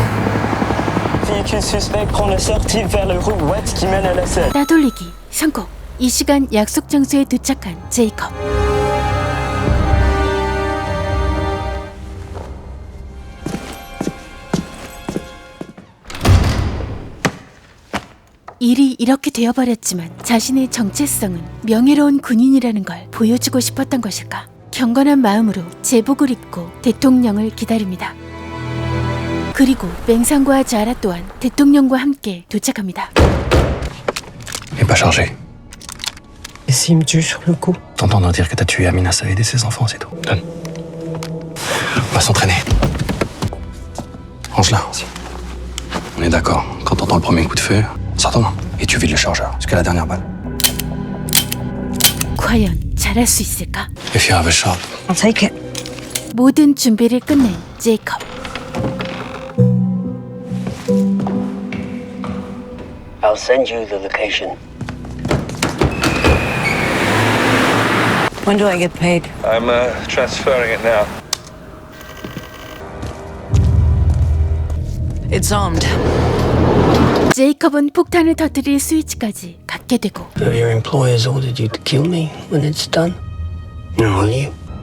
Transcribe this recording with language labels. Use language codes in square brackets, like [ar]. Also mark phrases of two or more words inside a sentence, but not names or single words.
[fr] Véhicule suspect prend la sortie vers le rue ouest qui mène à la selle. [ko] 따돌리기 성공. 이 시간 약속 장소에 도착한 제이컵. 일이 이렇게 되어버렸지만 자신의 정체성은 명예로운 군인이라는 걸 보여주고 싶었던 것일까? 경건한 마음으로 제복을 입고 대통령을 기다립니다. 그리고 맹상과 자라 또한 대통령과 함께 도착합니다. [fr] Il n'est pas chargé. Et s'il me tue sur le coup? T'entends dire que t'as tué Amina Saïd et ses enfants, c'est tout. Donne. On va s'entraîner. Range-la aussi. On est d'accord, quand t'entends le premier coup de feu, sors ton main et tu vides le chargeur jusqu'à la dernière balle. [ko] 과연 잘할 수 있을까? [en] If you have a shot. I'll take it. [ko] 모든 준비를 끝낸 제이컵. [en] I'll send you the location. When do I get paid? I'm transferring it now. It's armed. [ko] 제이컵은 폭탄을 터뜨릴 스위치까지 갖게 되고 [en] So your employers ordered you to kill me when it's done? Will you?